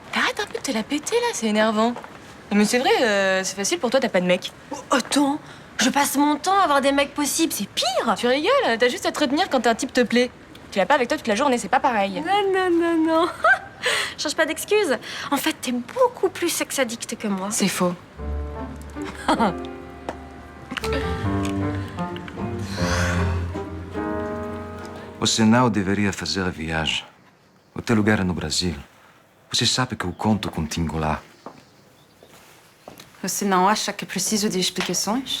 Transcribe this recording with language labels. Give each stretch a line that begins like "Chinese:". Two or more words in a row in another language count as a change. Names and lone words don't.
French: Arrête un peu de te la péter, là, c'est énervant. Mais c'est vrai, c'est facile pour toi, t'as pas de mec. Oh, attends, je passe mon temps à avoir des mecs possibles, c'est pire. Tu rigoles, t'as juste à te retenir quand un type te plaît. Tu l'as pas avec toi toute la journée, c'est pas pareil. Non. Change pas d'excuses. En fait, t'es beaucoup plus
English: sex addict
French: que moi. C'est faux.
Portuguese: Você não deveria fazer a viagem. O teu lugar é no Brasil. Você sabe que eu conto contigo lá. Você não acha que preciso de explicações?